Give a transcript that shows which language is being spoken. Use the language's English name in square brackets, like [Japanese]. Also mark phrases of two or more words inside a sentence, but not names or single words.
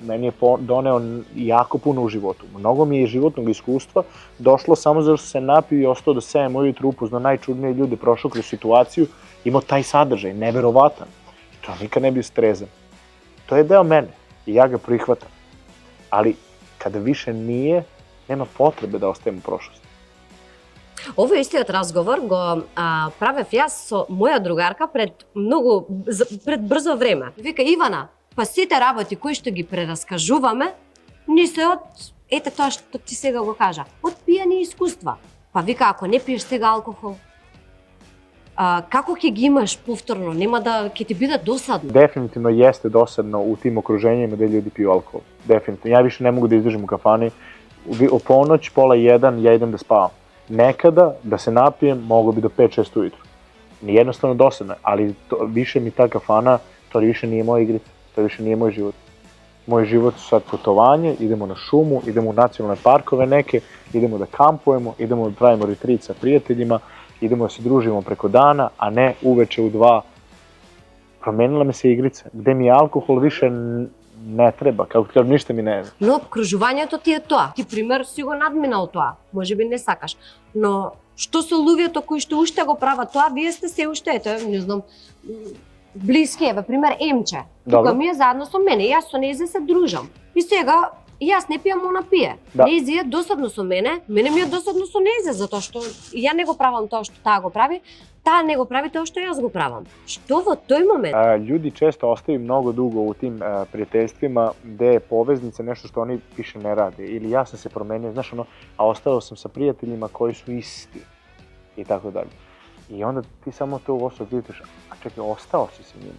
[Serbian] Meni je doneo jako puno u životu. Mnogo mi je životnog iskustva došlo samo zato što se napio i ostao do 7 ujutru, upoznao najčudnije ljude, prošao kroz situaciju, imao taj sadržaj, neverovatan. I to nikad ne bio strezan. To je deo mene i ja ga prihvatam. Ali kada više nije, nema potrebe da ostajem u prošlosti. [Macedonian] Овој истиот разговор го правев јас со моја другарка пред брзо време. Вика, Ивана, па сите работи кои што ги прераскажуваме, не се од, ете тоа што ти сега го кажа, од пијани искуства. Па вика, ако не пиеш сега алкохол, како ќе ги имаш повторно, нема да ќе ти биде досадно. [Serbian] Definitivno jeste dosadno u tim okruženjima gde ljudi piju alkohol. Definitivno. Ja više ne mogu da izdržim u kafani. U ponoć, 12:30, ja idem da spavam. Nekada, da se napijem, mogo bi do 5-6 ujutru. Jednostavno dosadno, ali više mi ta kafana, to više nije moja igrica, to više nije moj život. Moj život su sad putovanje, idemo na šumu, idemo u nacionalne parkove neke, idemo da kampujemo, idemo da pravimo retreat sa prijateljima, idemo da se družimo preko dana, a ne uveče u 2. Promenila mi se igrica, gde mi alkohol više ne treba, kako ti kažem, ništa mi ne zna. [Macedonian] Но обкружувањето ти е тоа. Ти пример си го надминал тоа. Можеби не сакаш. Но што со луѓето кои што уште го прават тоа, вие сте се уште, ето, не знам, блиски, еве, пример Емче. Тука ми е заедно со мене, јас со нејзе се дружам. И сега јас не пијам, она пие. Нејзе е досадно со мене ми е досадно со нејзе, затоа што ја не го правам тоа што таа го прави, таа не го прави тоа што јас го правам. Што во тој момент? [Serbian] Ljudi često ostaju mnogo dugo u tim prijateljstvima gde je poveznica nešto što oni više ne rade. Ili ja sam se promenio, znaš ono, a ostao sam sa prijateljima koji su isti. I tako dalje. I onda ti samo to u osnovu pitaš, a čekaj, ostao si sa njima.